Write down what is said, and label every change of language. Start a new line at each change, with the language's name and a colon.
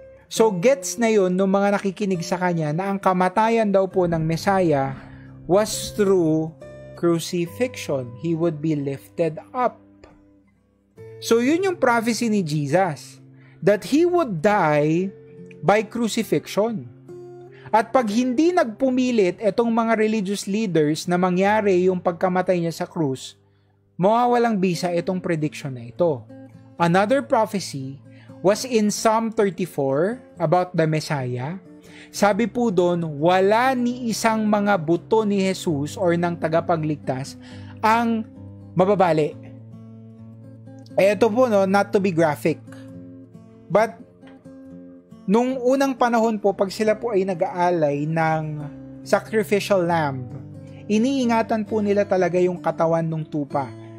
Filipino: So gets na yun ng mga nakikinig sa kanya na ang kamatayan daw po ng Messiah
English: was through crucifixion. He would be lifted up.
Filipino: So yun yung prophecy ni Jesus,
English: that he would die by crucifixion.
Filipino: At pag hindi nagpumilit etong mga religious leaders na mangyari yung pagkamatay niya sa krus, mawawalang bisa itong prediction na ito.
English: Another prophecy was in Psalm 34 about the Messiah.
Filipino: Sabi po doon, wala ni isang mga buto ni Jesus or ng tagapagligtas ang mababali. Ito po,
English: not to be graphic.
Filipino: But, nung unang panahon po, pag sila po ay nag-aalay ng sacrificial lamb, iniingatan po nila talaga yung katawan ng tupa.